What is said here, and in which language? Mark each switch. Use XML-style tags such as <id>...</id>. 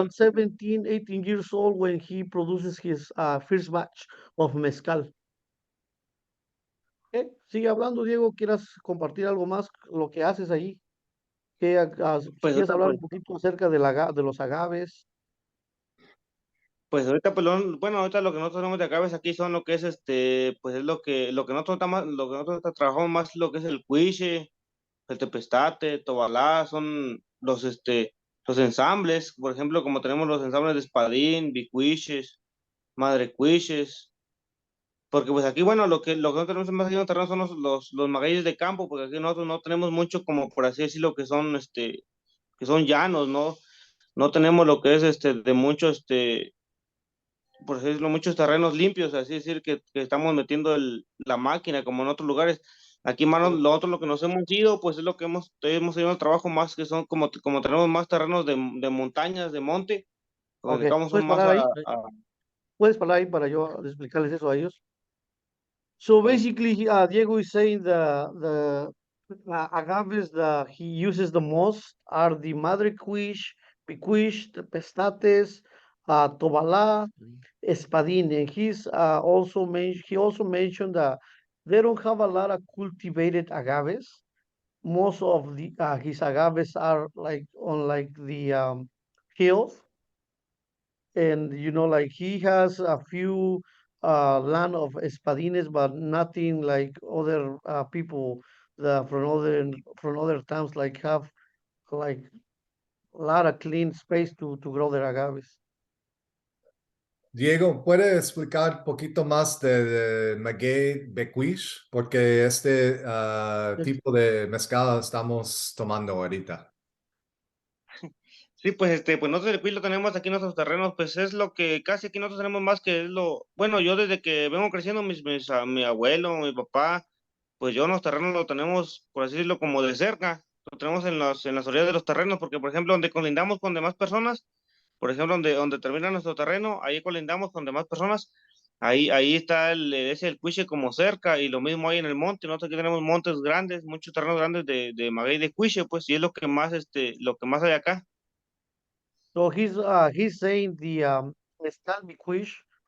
<en>around 17, 18 years old when he produces his first batch of mezcal.</en> <es>Sigue hablando, Diego. ¿Quieras compartir algo más lo que haces ahí? Si Pues quieres ahorita, hablar un poquito acerca de los agaves. bueno, ahorita lo que nosotros tenemos de acá ves aquí son lo que es pues es lo que nosotros lo que nosotros trabajamos más lo que es el cuiche, el tepestate, tobalá, son los ensambles, por ejemplo, como tenemos los ensambles de espadín, bicuiches, madre cuiches, porque pues aquí, bueno, lo que no tenemos más aquí en el terreno son los magueyes de campo, porque aquí nosotros no tenemos mucho como por así decirlo que son llanos, ¿no? No tenemos lo que es de mucho por así decirlo, muchos terrenos limpios, así decir que estamos metiendo la máquina como en otros lugares. Aquí, mano, lo que nos hemos ido, pues es lo que hemos ido al trabajo más, que son como tenemos más terrenos de montañas, de monte, lo que Ok, dedicamos son más puedes parar ahí para yo explicarles eso a ellos.</es> <en>So basically, Diego is saying the agaves that he uses the most are the Madre Quiche, Piquish, the Pestates, Tobala, Espadín. And he also mentioned that they don't have a lot of cultivated agaves. Most of his agaves are like on like the hills, and like he has a few land of espadines, but nothing like other people that from other towns like have like a lot of clean space to grow their agaves.</en> <es>Diego, ¿puede explicar un poquito más de Maguey Bequish? Porque</es> <en>Yes.</en> <es>tipo de mezcal estamos tomando ahorita. Sí, pues pues nosotros el cuy lo tenemos aquí en nuestros terrenos, pues es lo que casi aquí nosotros tenemos más que es bueno, yo desde que vengo creciendo, mi abuelo, mi papá, pues yo en los terrenos lo tenemos, por así decirlo, como de cerca, lo tenemos en las orillas de los terrenos, porque por ejemplo, donde colindamos con demás personas, por ejemplo, donde termina nuestro terreno, ahí colindamos con demás personas, ahí está el cuiche como cerca, y lo mismo hay en el monte, nosotros aquí tenemos montes grandes, muchos terrenos grandes de maguey de cuiche, pues, y es lo que más hay acá.</es> <en>So he's saying the mezcal miquish.</en>